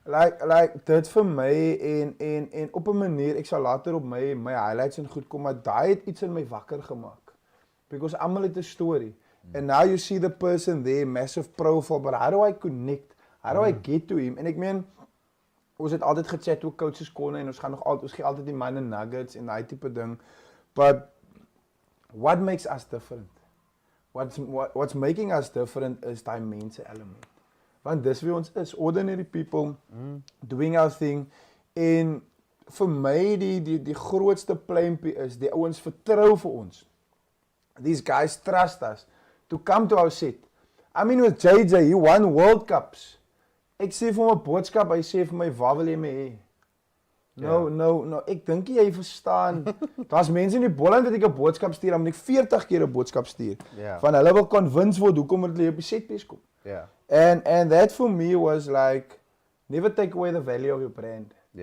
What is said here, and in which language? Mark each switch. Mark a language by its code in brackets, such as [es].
[af] Like dit vir my en op 'n manier ek sal later op my highlights en goed kom, maar daai het iets in my wakker gemaak. Because almal het 'n storie [en] And now you see the person there, massive profile, but how do I connect? How do I get to him? [af] En ek meen, ons het altyd gechat oor coaches corner en ons gee altyd die manne nuggets en daai tipe ding. [en] But what makes us different? What's making us different is [af] daai mense element. Want dis wie ons is, [en] ordinary people doing our thing. [af] En vir my die grootste pleintjie is die ouens vertrou vir ons. [en] These guys trust us to come to our set. I mean with JJ, he won World Cups. [af] Ek sê vir hom 'n boodskap, hy sê vir my, "Waar wil jy my hê?" No, ek dink jy verstaan. Daar's mense in die Boland wat ek 'n boodskap stuur, dan moet ek 40 keer 'n boodskap stuur. Van hulle wil convince word hoekom hulle op die setpiece kom. [en] And that for me was like, never take away the value of your brand.